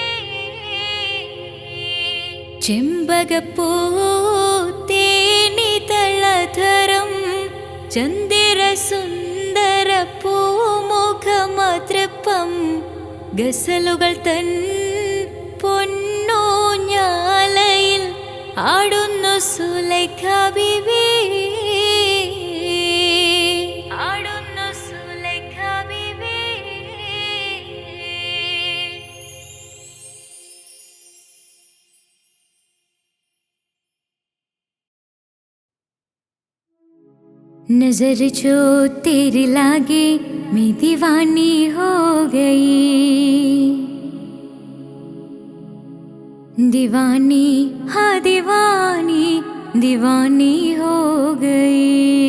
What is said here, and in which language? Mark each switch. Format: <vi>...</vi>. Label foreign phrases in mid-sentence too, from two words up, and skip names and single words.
<ml>ചെമ്പകപ്പൂ തേനിത ചന്ദിര സുന്ദര പൂമുഖമാതൃപ്പം ഗസലുകൾ തൻ പൊന്നൂഞ്ഞാലയിൽ ആടുന്നു സുലൈഖ ബീവി, ആടുന്നു സുലൈഖ ബീവി.</ml> <hi>नजर जो तेरी लागे मैं दीवानी हो गई, दीवानी हाँ दीवानी दीवानी हो गई.</hi>